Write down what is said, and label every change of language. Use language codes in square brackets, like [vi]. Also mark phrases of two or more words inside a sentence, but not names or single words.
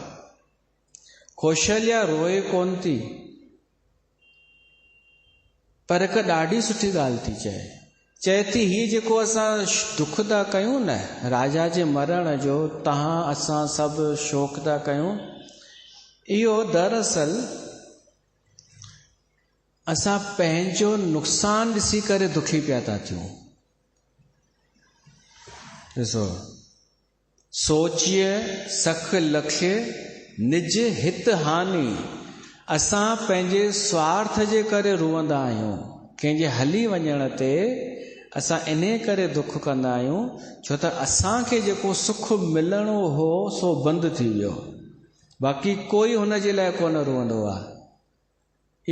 [sd] कौशल्या रोए कोन थी, पर हिकु ॾाढी सुठी ॻाल्हि थी चए थी हीअ जेको असां दुख था कयूं न राजा जे मरण जो, तव्हां असां सभु शोक था कयूं, इहो दरअसल असां पंहिंजो नुक़सानु ॾिसी करे दुखी पिया था थियूं। [awa] ॾिसो, सोचिए सख लखे निज हित हानि। [sd] असां पंहिंजे स्वार्थ जे करे रुअंदा आहियूं, कंहिंजे हली वञण ते असां इन करे दुख कंदा आहियूं छो त असांखे जेको सुख मिलणो हो सो बंदि थी वियो। बाक़ी कोई हुन जे लाइ कोन रुअंदो आहे।